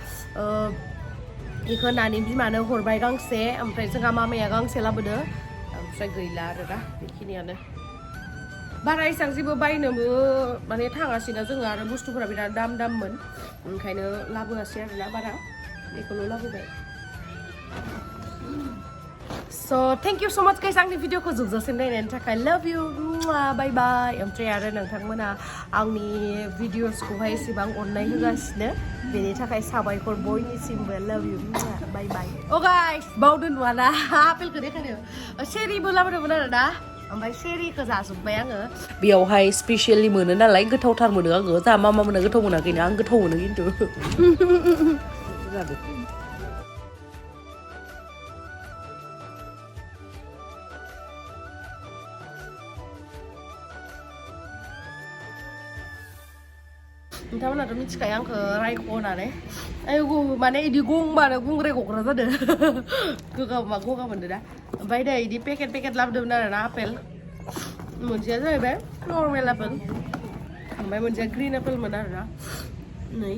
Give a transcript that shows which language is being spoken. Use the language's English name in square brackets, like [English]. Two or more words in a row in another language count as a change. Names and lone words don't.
[Bodo] बेखौ नानि बिमानो हरबाय गांसे ओमफ्राय जोंहा मामाया गांसे लाबोदो ओमफ्राय गैला आरोना बेखिनियानो बारा एसेबां जेबो बायनोबो माने थाङासैना जोङो आरो बुस्थुफोरा बिराद दाममोन ओंखायनो लाबोआसै आरोना बारा बेखौल' लाबोबाय [English] So thank you so much guys [Bodo] आंनि भिडिअखौ जोबजासिम नायनायनि थाखाय [English] love you bye bye [Bodo] ओमफ्राय आरो नोंथांमोना आंनि भिडिअसखौहाय एसेबां अननाय होगासिनो बेनि थाखाय साबायखर बयनिसिमबो [English] love you bye bye guys [Bodo] बावदो नुवाना आपेलखौ देखायनो शेरिबो लाबोदोंमोन आरोना ओमफ्राय शेरिखौ जाजोब्बाय आङो बेयावहाय स्पेसियेलि मोनो नालाय गोथावथार मोनो आङो जोंहा मामा मोना गोथाव मोनाखैना आं गोथाव मोनो खिन्थु नोंथांमोनाथ' मिथिखायो आंखौ रायख' होननानै आयौ माने बिदि गंबानो गुंग्राय गग्रा जादों गगा मोनदों दा ओमफ्राय दा बिदि पेकेट लाबोदोंमोन आरोना आपेल मोनसेया जाहैबाय नर्मेल आपेल ओमफ्राय मोनसेया ग्रिन आपेलमोन आरोना Nih.